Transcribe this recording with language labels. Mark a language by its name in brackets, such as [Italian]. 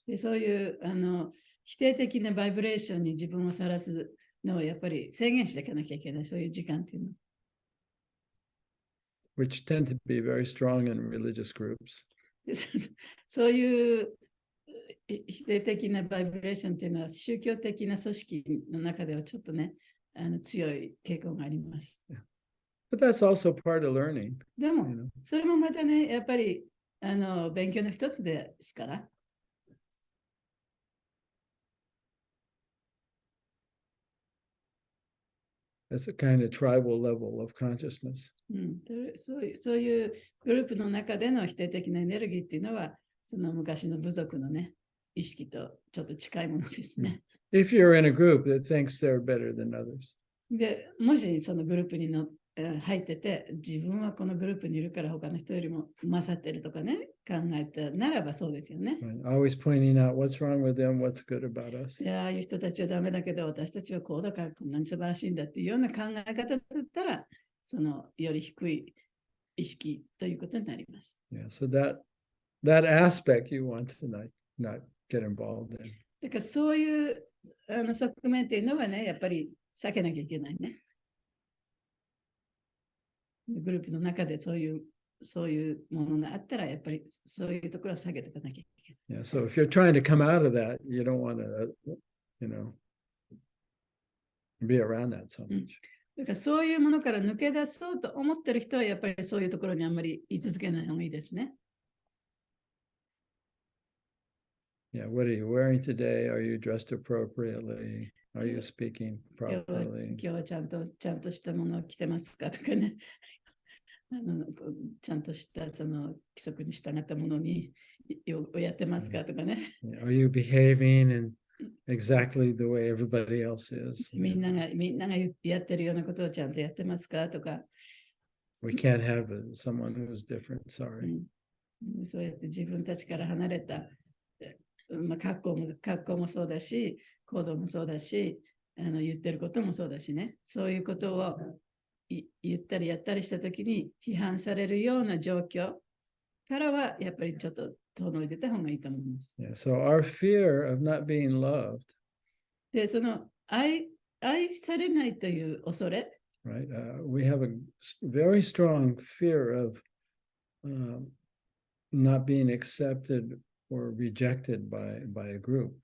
[Japanese] で、そういう否定的なバイブレーションに自分をさらすのをやっぱり制限していかなきゃいけない、そういう時間っていうの。 [English] Which tend to be very strong in religious groups. [Japanese] でそういう否定的なバイブレーションっていうのは宗教的な組織の中ではちょっとね、強い傾向があります。 [English] But that's also part of learning. [Japanese] でも、それもまたね、やっぱり勉強の一つですから。 [English] That's a kind of tribal level of consciousness. [Japanese] そういうグループの中での否定的なエネルギーっていうのは、その昔の部族のね、意識とちょっと近いものですね。 [English] If you're in a group that thinks they're better than others. [Japanese] で、もしそのグループに入ってて、自分はこのグループにいるから他の人よりも勝ってるとかね、考えたならばそうですよね。 [English] Always pointing out what's wrong with them, what's good about us. [Japanese] いや、ああいう人たちはダメだけど、私たちはこうだからこんなに素晴らしいんだっていうような考え方だったら、そのより低い意識ということになります。 [English] Yeah, so that aspect you want to not get involved in. [Japanese] だからそういう側面っていうのはね、やっぱり避けなきゃいけないね。グループの中でそういうものがあったら、やっぱりそういうところを下げていかなきゃいけない。 [English] Yeah, so if you're trying to come out of that, you don't want to, be around that so much. [Japanese] だからそういうものから抜け出そうと思ってる人は、やっぱりそういうところにあんまり居続けない方がいいですね。 [English] Yeah, what are you wearing today? Are you dressed appropriately? Are you speaking properly? [Japanese] 今日はちゃんとしたものを着てますかとかね。ちゃんとしたその規則に従ったものにやってますかとかね。 [English] Are you behaving in exactly the way everybody else is? [Japanese] みんながやってるようなことをちゃんとやってますかとか。 [English] We can't have someone who's different, sorry. [Japanese] そうやって自分たちから離れた、格好もそうだし、行動もそうだし、言ってることもそうだしね。そういうことを言ったりやったりしたときに批判されるような状況からはやっぱりちょっと遠のいてた方がいいと思います。 [English] Yeah, so our fear of not being loved. [Japanese] で、その愛されないという恐れ。 [English] Right? We have a very strong fear of not being accepted or rejected by a group.